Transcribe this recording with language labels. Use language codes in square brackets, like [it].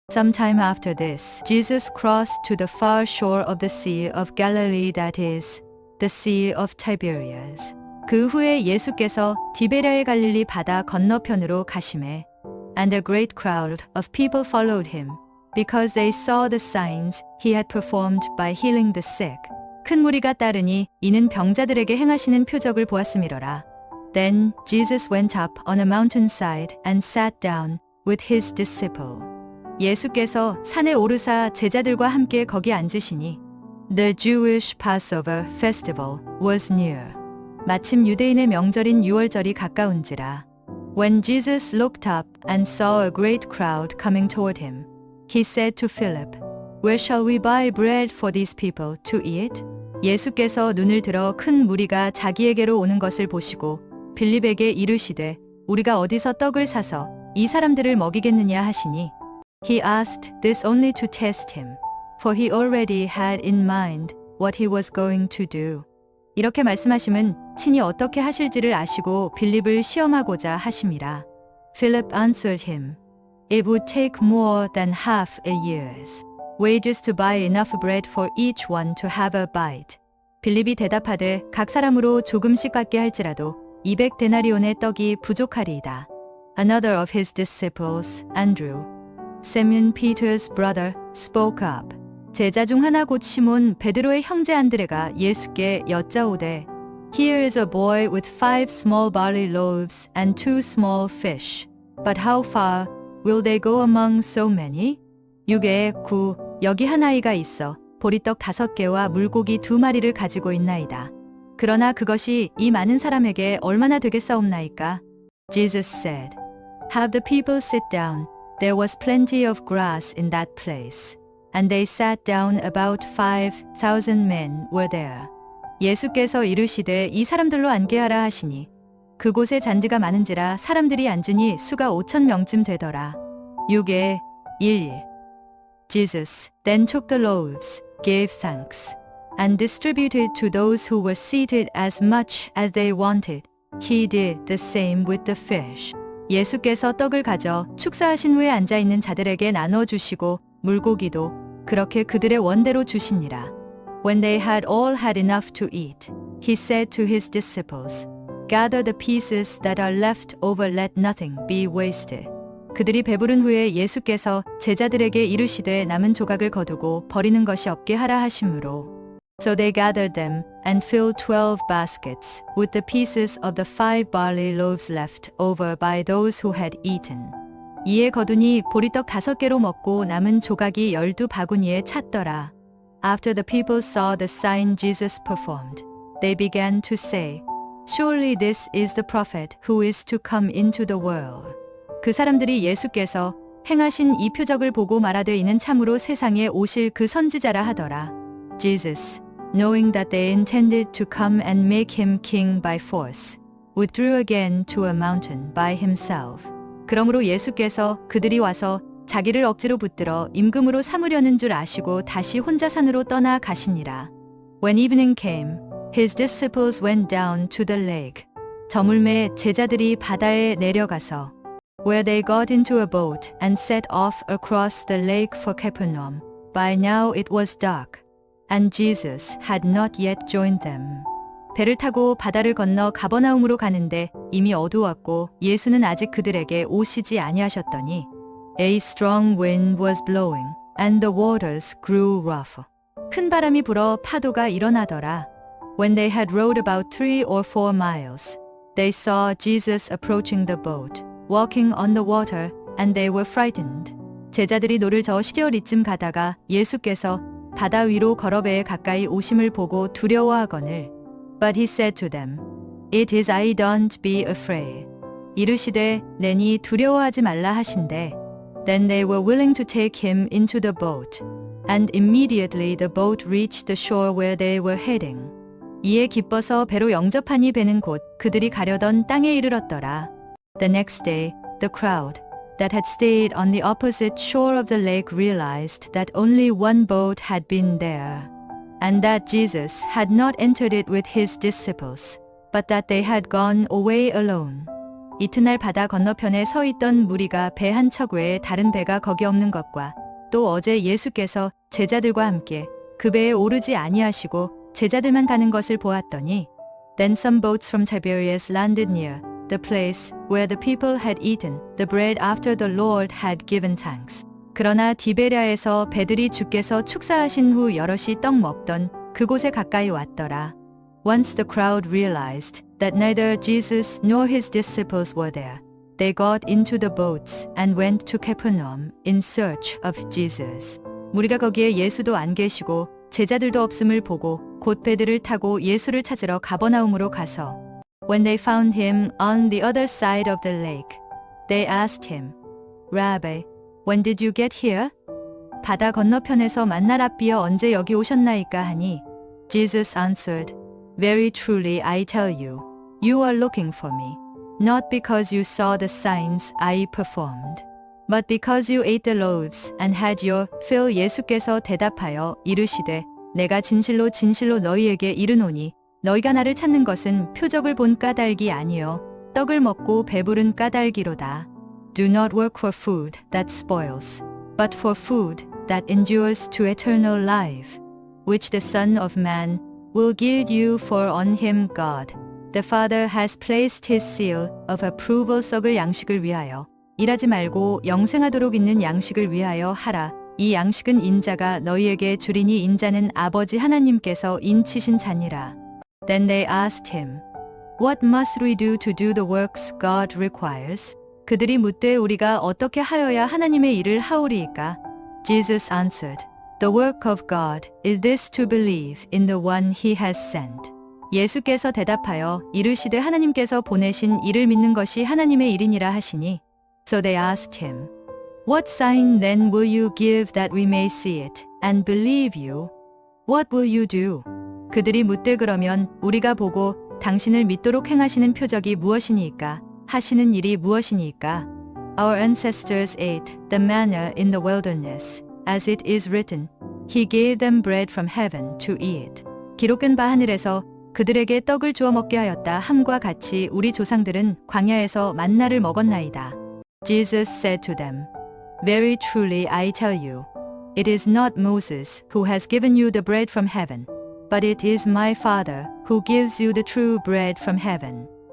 [en] Sometime after this, Jesus crossed to the far shore of the Sea of Galilee, that is, the Sea of Tiberias. [ko] 그 후에 예수께서 디베랴의 갈릴리 바다 건너편으로 가시매, [en] and a great crowd of people followed him, because they saw the signs he had performed by healing the sick. [ko] 큰 무리가 따르니 이는 병자들에게 행하시는 표적을 보았음이로라. [en] Then Jesus went up on a mountainside and sat down with his disciple. [ko] 예수께서 산에 오르사 제자들과 함께 거기 앉으시니 [en] The Jewish Passover festival was near. [ko] 마침 유대인의 명절인 유월절이 가까운지라. [en] When Jesus looked up and saw a great crowd coming toward him, he said to Philip, Where shall we buy bread for these people to eat? [ko] 예수께서 눈을 들어 큰 무리가 자기에게로 오는 것을 보시고 빌립에게 이르시되 우리가 어디서 떡을 사서 이 사람들을 먹이겠느냐 하시니 [en] He asked this only to test him, for he already had in mind what he was going to do. [ko] 이렇게 말씀하심은 친히 어떻게 하실지를 아시고 빌립을 시험하고자 하심이라. [en] Philip answered him, It would take more than half a year's wages to buy enough bread for each one to have a bite. [ko] 빌립이 대답하되 각 사람으로 조금씩 갖게 할지라도 200데나리온의 떡이 부족하리이다. [en] Another of his disciples, Andrew, Simon Peter's brother, spoke up. [ko] 제자 중 하나 곧 시몬 베드로의 형제 안드레가 예수께 여짜오되 [en] Here is a boy with 5 small barley loaves and 2 small fish. But how far will they go among so many? [ko] 6에 9 여기 한 아이가 있어 보리떡 5개와 물고기 2마리를 가지고 있나이다. 그러나 그것이 이 많은 사람에게 얼마나 되겠사옵나이까? [en] Jesus said, Have the people sit down. There was plenty of grass in that place. And they sat down. About 5,000 men were there. [ko] 예수께서 이르시되 이 사람들로 앉게 하라 하시니 그곳에 잔디가 많은지라 사람들이 앉으니 수가 5,000명쯤 되더라. [en] 6에 11 Jesus then took the loaves, gave thanks, and distributed to those who were seated as much as they wanted. He did the same with the fish. [ko] 예수께서 떡을 가져 축사하신 후에 앉아있는 자들에게 나눠주시고 물고기도 그렇게 그들의 원대로 주시니라. [en] When they had all had enough to eat, he said to his disciples, Gather the pieces that are left over, let nothing be wasted. [ko] 그들이 배부른 후에 예수께서 제자들에게 이르시되 남은 조각을 거두고 버리는 것이 없게 하라 하시므로 [en] So they gathered them and filled 12 baskets with the pieces of the 5 barley loaves left over by those who had eaten. [ko] 이에 거두니 보리떡 5개로 먹고 남은 조각이 12바구니에 찼더라. [en] After the people saw the sign Jesus performed, they began to say, Surely this is the prophet who is to come into the world. [ko] 그 사람들이 예수께서 행하신 이 표적을 보고 말하되 이는 참으로 세상에 오실 그 선지자라 하더라. [en] Jesus, knowing that they intended to come and make him king by force, withdrew again to a mountain by himself. [ko] 그러므로 예수께서 그들이 와서 자기를 억지로 붙들어 임금으로 삼으려는 줄 아시고 다시 혼자 산으로 떠나 가시니라. [en] When evening came, his disciples went down to the lake. [ko] 저물매 제자들이 바다에 내려가서 [en] where they got into a boat and set off across the lake for Capernaum. By now it was dark, and Jesus had not yet joined them. [ko] 배를 타고 바다를 건너 가버나움으로 가는데 이미 어두웠고 예수는 아직 그들에게 오시지 아니하셨더니 [en] A strong wind was blowing, and the waters grew rough. [ko] 큰 바람이 불어 파도가 일어나더라. [en] When they had rowed about 3 or 4 miles, they saw Jesus approaching the boat, walking on the water, and they were frightened. [ko] 제자들이 노를 저어 10여리쯤 가다가 예수께서 바다 위로 걸어 배에 가까이 오심을 보고 두려워하거늘. [en] But he said to them, It is I, don't be afraid. [ko] 이르시되 내니 두려워하지 말라 하신대. [en] Then they were willing to take him into the boat, and immediately the boat reached the shore where they were heading. [ko] 이에 기뻐서 배로 영접하니 배는 곧 그들이 가려던 땅에 이르렀더라. [en] The next day, the crowd that had stayed on the opposite shore of the lake realized that only one boat had been there, and that Jesus had not entered it with his disciples, but that they had gone away alone. [ko] 이튿날 바다 건너편에 서 있던 무리가 배 한 척 외에 다른 배가 거기 없는 것과 또 어제 예수께서 제자들과 함께 그 배에 오르지 아니하시고 제자들만 가는 것을 보았더니 [en] Then some boats from Tiberias landed near the place where the people had eaten the bread after the Lord had given thanks. [ko] 그러나 디베랴에서 배들이 주께서 축사하신 후 여럿이 떡 먹던 그곳에 가까이 왔더라. [en] Once the crowd realized that neither Jesus nor his disciples were there, they got into the boats and went to Capernaum in search of Jesus. [ko] 무리가 거기에 예수도 안 계시고 제자들도 없음을 보고 곧 배들을 타고 예수를 찾으러 가버나움으로 가서 [en] When they found him on the other side of the lake, they asked him, Rabbi, when did you get here? [ko] 바다 건너편에서 만날 앞비어 언제 여기 오셨나이까 하니 [en] Jesus answered, Very truly I tell you, you are looking for me, not because you saw the signs I performed, but because you ate the loaves and had your fill. [ko] 예수께서 대답하여 이르시되 내가 진실로 진실로 너희에게 이르노니 너희가 나를 찾는 것은 표적을 본 까닭이 아니요 떡을 먹고 배부른 까닭이로다. [en] Do not work for food that spoils, but for food that endures to eternal life, which the Son of Man will give you, for on him God, the Father has placed his seal of approval. [ko] 썩을 양식을 위하여 일하지 말고 영생하도록 있는 양식을 위하여 하라. 이 양식은 인자가 너희에게 주리니 인자는 아버지 하나님께서 인치신 자니라. [en] Then they asked him, What must we do to do the works God requires? [ko] 그들이 묻되 우리가 어떻게 하여야 하나님의 일을 하오리이까? [en] Jesus answered, The work of God is this to believe in the one he has sent. [ko] 예수께서 대답하여 이르시되 하나님께서 보내신 이를 믿는 것이 하나님의 일이니라 하시니 [en] So they asked him, What sign then will you give that we may see it and believe you? What will you do? [ko] 그들이 묻되 그러면 우리가 보고 당신을 믿도록 행하시는 표적이 무엇이니까? 하시는 일이 무엇이니까? [en] Our ancestors ate the manna in the wilderness, as it is written, He gave them bread from heaven to eat. [ko] 기록된 바 하늘에서 그들에게 떡을 주어 먹게 하였다 함과 같이 우리 조상들은 광야에서 만나를 먹었나이다. [en] Jesus said to them, Very truly I tell you, it is not Moses who has given you the bread from heaven, but it is my Father who gives you the true bread from heaven.